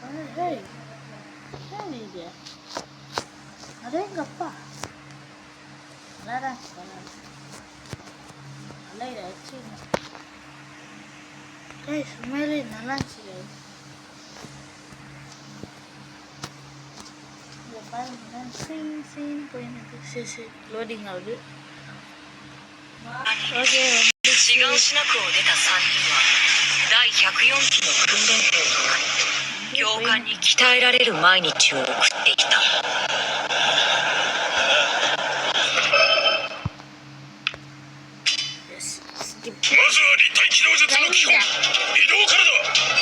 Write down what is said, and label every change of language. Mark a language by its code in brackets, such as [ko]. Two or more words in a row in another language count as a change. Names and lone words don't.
[ta] இது அதே எங்கள் அப்பா நல்லா ஆச்சு கைஸ் உண்மையிலே நல்லா இருந்துச்சு guys. லோடிங் ஆகுது ஓகே [ja] 志願しなくを出た3人は第104期の訓練兵となり教官に鍛えられる毎日を送ってきた。まずは立体機動術の基本移動からだ。